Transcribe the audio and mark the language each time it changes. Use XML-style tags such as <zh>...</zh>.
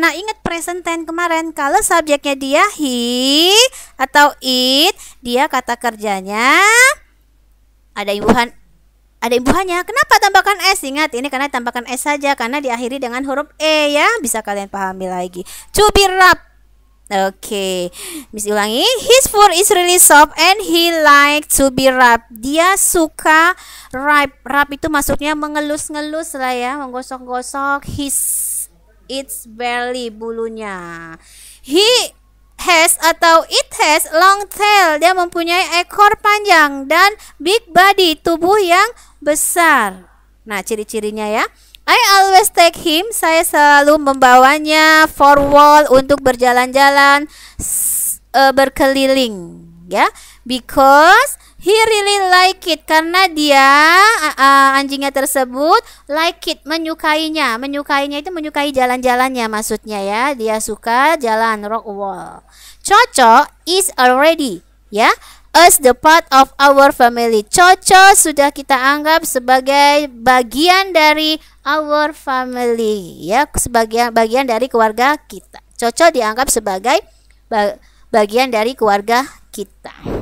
<id>Nah, ingat present tense kemarin, kalau subjeknya dia he atau it, dia kata kerjanya ada imbuhannya. Kenapa tambahkan s? Ingat, ini karena tambahkan s saja, karena diakhiri dengan huruf e ya. Bisa kalian pahami lagi.</id> <en>To be rubbed.</en> <id>Oke. Miss ulangi.</id> <en>His fur is really soft and he likes to be rubbed.</en> <id>Dia suka rub itu maksudnya mengelus-ngelus lah ya, menggosok-gosok</id> <en>its belly,</en> <id>bulunya.</id> <en>He has</en> <id>atau</id> <en>it has long tail,</en> <id>dia mempunyai ekor panjang dan</id> <en>big body,</en> <id>tubuh yang besar. Nah, ciri-cirinya ya.</id> <en>I always take him,</en> <id>saya selalu membawanya</id> <en>for walk,</en> <id>untuk berjalan-jalan, berkeliling ya.</id> <en>Because he really like it,</en> <id>karena dia anjingnya tersebut</id> <en>like it,</en> <id>menyukainya. Menyukainya itu menyukai jalan-jalannya maksudnya ya. Dia suka jalan, rock wall.</id> <en>Coco is already ya, as the part of our family.</en> <id>Coco sudah kita anggap sebagai bagian dari</id> <en>our family</en> <id>ya, sebagai bagian dari keluarga kita. Coco dianggap sebagai bagian dari keluarga kita.</id>